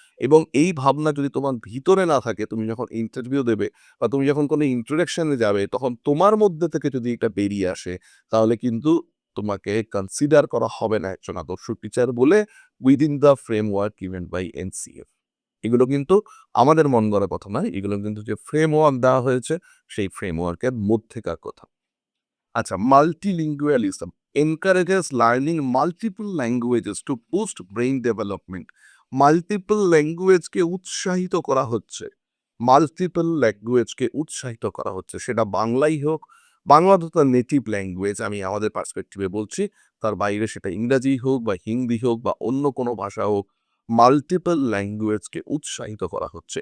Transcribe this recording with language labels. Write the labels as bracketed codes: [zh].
[bn] এবং এই ভাবনা যদি তোমার ভিতরে না থাকে, তুমি যখন ইন্টারভিউ দেবে বা তুমি যখন কোনো ইন্ট্রোডাকশনে যাবে, তখন তোমার মধ্যে থেকে যদি এটা বেরিয়ে আসে, তাহলে কিন্তু তোমাকে কনসিডার করা হবে না একজন আদর্শ টিচার বলে [en] Within the framework given by NCF. [bn] এগুলো কিন্তু আমাদের মন গড়া কথা নয়, এগুলো কিন্তু যে ফ্রেমওয়ার্ক দেওয়া হয়েছে সেই ফ্রেমওয়ার্কের মধ্যেকার কথা। [en] আচ্ছা, multilingualism encourages learning multiple languages to boost brain development. [bn] Multiple ল্যাঙ্গুয়েজকে উৎসাহিত করা হচ্ছে, মাল্টিপল ল্যাঙ্গুয়েজকে উৎসাহিত করা হচ্ছে, সেটা বাংলাই হোক, বাংলা তো তার নেটিভ ল্যাঙ্গুয়েজ, আমি আমাদের পার্সপেক্টিভে বলছি, তার বাইরে সেটা ইংরাজি হোক বা হিন্দি হোক বা অন্য কোনো ভাষা হোক, মাল্টিপল ল্যাঙ্গুয়েজকে উৎসাহিত করা হচ্ছে।